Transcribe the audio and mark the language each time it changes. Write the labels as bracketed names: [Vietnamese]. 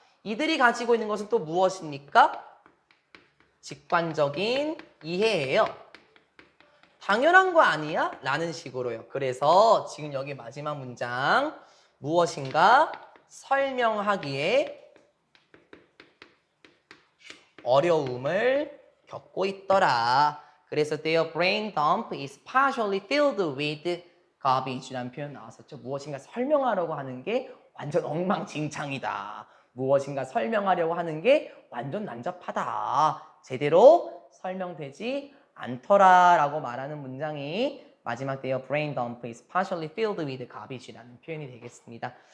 [Korean] 이들이 가지고 있는 것은 또 무엇입니까? 직관적인 이해예요. 당연한 거 아니야? 라는 식으로요. 그래서 지금 여기 마지막 문장 무엇인가 설명하기에 어려움을 겪고 있더라. 그래서 [English] their brain dump is partially filled with garbage라는 [Korean] 표현 나왔었죠. 무엇인가 설명하려고 하는 게 완전 엉망진창이다. 무엇인가 설명하려고 하는 게 완전 난잡하다. 제대로 설명되지 않더라 라고 말하는 문장이 마지막 [English] their brain dump is partially filled with garbage [Korean] 라는 표현이 되겠습니다.